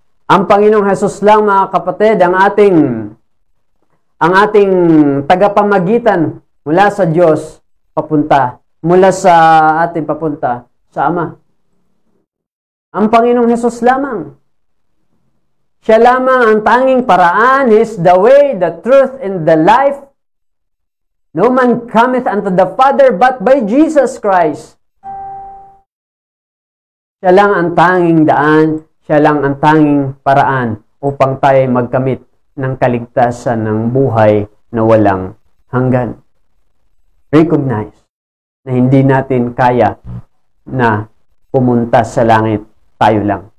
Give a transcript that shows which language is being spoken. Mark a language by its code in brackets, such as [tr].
[tl] Ang Panginoong Hesus lang, mga kapatid, ang ating tagapamagitan mula sa Diyos mula sa ating papunta sa Ama. Ang Panginoong Hesus lamang. Siya lamang ang tanging paraan. [en] He is the way, the truth, and the life. No man cometh unto the Father but by Jesus Christ. [tl] Siya lang ang tanging daan, siya lang ang tanging paraan upang tayo magkamit ng kaligtasan ng buhay na walang hanggan. Recognize na hindi natin kaya na pumunta sa langit tayo lang.